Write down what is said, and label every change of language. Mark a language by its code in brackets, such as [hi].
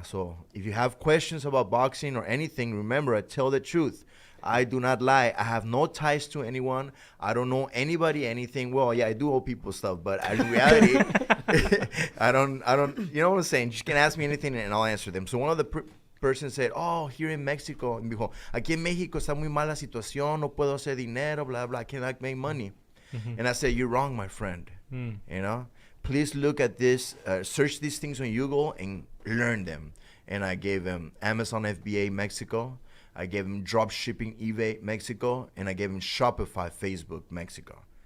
[en] So if you have questions about boxing or anything, remember, I tell the truth. I do not lie. I have no ties to anyone. I don't know anybody, anything. Well, yeah, I do owe people stuff, but in reality, I don't, you know what I'm saying? You can ask me anything and I'll answer them. So one of the person said, oh, here in Mexico, [es] me dijo, aquí en México está muy mala situación, no puedo hacer dinero, [en] blah, blah, I cannot make money. And I said, you're wrong, my friend. You know, please look at this, search these things on Google and learn them. And I gave him Amazon FBA Mexico. I gave him drop shipping eBay Mexico, and I gave him Shopify Facebook Mexico.